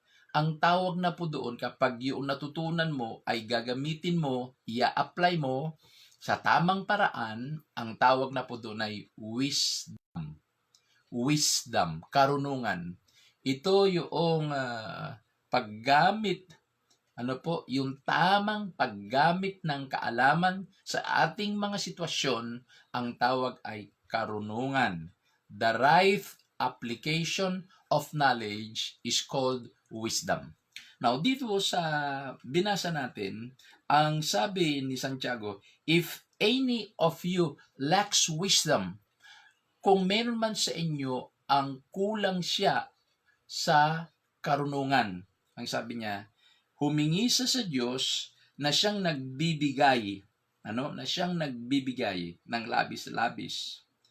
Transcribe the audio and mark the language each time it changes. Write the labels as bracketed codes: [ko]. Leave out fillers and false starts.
[tl] Ang tawag na po doon kapag yung natutunan mo ay gagamitin mo, i-apply mo sa tamang paraan, ang tawag na po doon ay wisdom. Wisdom, karunungan. Ito yung paggamit, yung tamang paggamit ng kaalaman sa ating mga sitwasyon, ang tawag ay karunungan. [en] The right application of knowledge is called wisdom. [tl] Now, dito sa binasa natin, ang sabi ni Santiago, [en] if any of you lacks wisdom, [tl] kung meron man sa inyo ang kulang siya sa karunungan, ang sabi niya, humingi sa Diyos na siyang nagbibigay, na siyang nagbibigay ng labis-labis.